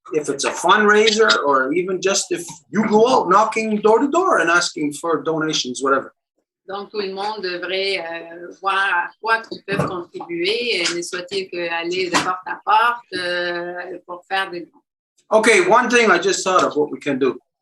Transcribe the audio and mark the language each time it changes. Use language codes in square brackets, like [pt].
[en] If it's a fundraiser or even just if you go out knocking door to door and asking for donations, whatever. [fr] Donc, tout le monde devrait voir à quoi ils peuvent contribuer, ne soit-il qu'aller de porte à porte pour faire des dons. [en] Okay, one thing I just thought of what we can do.